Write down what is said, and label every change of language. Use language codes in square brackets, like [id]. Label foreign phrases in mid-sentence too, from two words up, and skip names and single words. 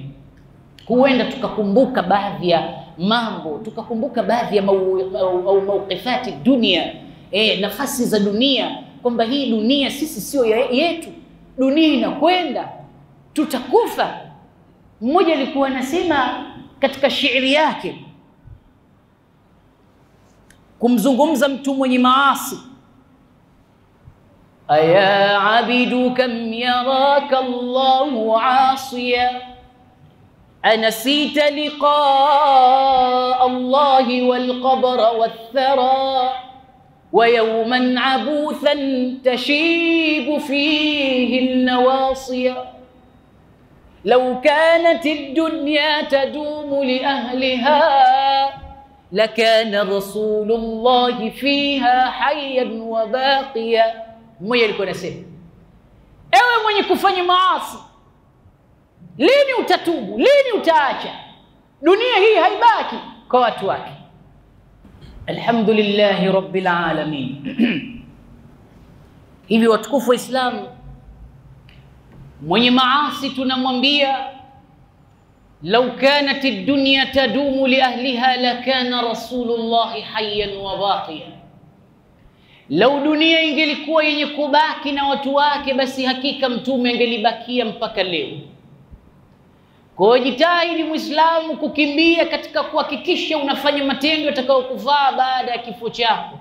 [sw] Huenda tukakumbuka baadhi ya mambo, tukakumbuka baadhi ya mawqifati dunia, nafasi za dunia, kwamba hii dunia sisi sio yetu, dunia inakwenda, tutakufa. Mmoja alikuwa anasema katika shairi yake kumzungumza mtu mwenye maasi, [ar] أيا عابد كم يراك الله عاصيا أنسيت لقاء الله والقبر والثرى ويوما عبوسا تشيب فيه النواصيا. لو كانت الدنيا تدوم لأهلها لكان رسول الله فيها حيا وباقيا. [sw] Mmoja alikuwa anasema, ewe mwenye kufanya maasi, lini utatubu? Lini utaacha? Dunia hii haibaki kwa watu wake. [ar] الحمد لله رب العالمين. [sw] Hivi watukufu wa Islam, mwenye maasi tunamwambia, [ar] لو كانت الدنيا تدوم لأهلها لكان رسول الله حيا وباقيا. [sw] Lau dunia ingelikuwa yenye kubaki na watu wake, basi hakika Mtume angelibakia mpaka leo. Kwa jitahidi Muislamu kukimbia katika kuhakikisha unafanya matendo yatakayokufaa baada ya kifo chako.